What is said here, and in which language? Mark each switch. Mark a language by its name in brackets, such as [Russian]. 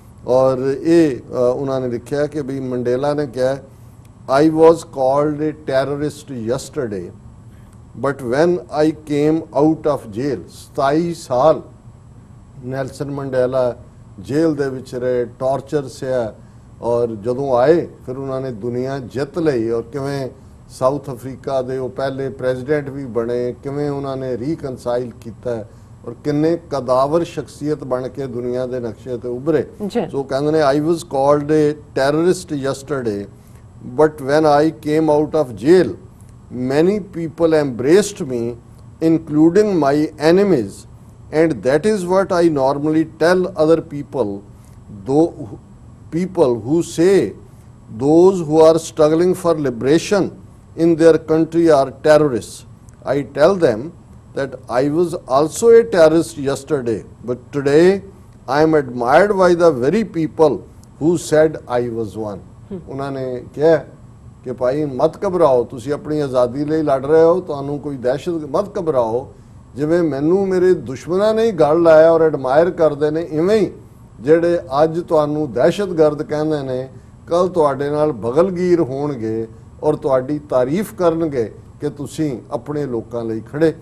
[Punjabi] ਔਰ ਇਹ ਉਹਨਾਂ ਨੇ ਲਿਖਿਆ ਕਿ ਵੀ ਮੰਡੇਲਾ ਨੇ ਕਿਹਾ, [English] I was called a terrorist yesterday, but when I came out of jail, [Punjabi] 27 ਸਾਲ ਨੈਲਸਨ ਮੰਡੇਲਾ ਜੇਲ੍ਹ ਦੇ ਵਿੱਚ ਰਹੇ, ਟਾਰਚਰ ਸਿਆ, ਔਰ ਜਦੋਂ ਆਏ ਫਿਰ ਉਹਨਾਂ ਨੇ ਦੁਨੀਆ ਜਿੱਤ ਲਈ। ਔਰ ਕਿਵੇਂ ਸਾਊਥ ਅਫਰੀਕਾ ਦੇ ਉਹ ਪਹਿਲੇ ਪ੍ਰੈਜ਼ੀਡੈਂਟ ਵੀ ਬਣੇ, ਕਿਵੇਂ ਉਹਨਾਂ ਨੇ ਰੀਕਨਸਾਈਲ ਕੀਤਾ, ਔਰ ਕਿੰਨੇ ਕਦਾਵਰ ਸ਼ਖਸੀਅਤ ਬਣ ਕੇ ਦੁਨੀਆ ਦੇ ਨਕਸ਼ੇ ਤੇ ਉਭਰੇ। ਸੋ ਕਹਿੰਦੇ ਨੇ [English] I was called a terrorist yesterday, but when I came out of jail, many people embraced me, including my enemies, and that is what I normally tell other people, though people who say those who are struggling for liberation in their country are terrorists. I tell them that I was also a terrorist yesterday, but today I am admired by the very people who said I was one. [Punjabi] ਉਹਨਾਂ ਨੇ ਕਿਹਾ ਕਿ ਭਾਈ ਮਤ ਘਬਰਾਓ, ਤੁਸੀਂ ਆਪਣੀ ਆਜ਼ਾਦੀ ਲਈ ਲੜ ਰਹੇ ਹੋ, ਤੁਹਾਨੂੰ ਕੋਈ ਦਹਿਸ਼ਤ ਮਤ ਘਬਰਾਓ। ਜਿਵੇਂ ਮੈਨੂੰ ਮੇਰੇ ਦੁਸ਼ਮਣਾਂ ਨੇ ਗੱਲ ਲਾਇਆ ਔਰ ਐਡਮਾਇਰ ਕਰਦੇ ਨੇ, ਇਵੇਂ ਹੀ ਜਿਹੜੇ ਅੱਜ ਤੁਹਾਨੂੰ ਦਹਿਸ਼ਤਗਰਦ ਕਹਿੰਦੇ ਨੇ, ਕੱਲ ਤੁਹਾਡੇ ਨਾਲ ਬਗਲਗੀਰ ਹੋਣਗੇ ਔਰ ਤੁਹਾਡੀ ਤਾਰੀਫ ਕਰਨਗੇ ਕਿ ਤੁਸੀਂ ਆਪਣੇ ਲੋਕਾਂ ਲਈ ਖੜੇ।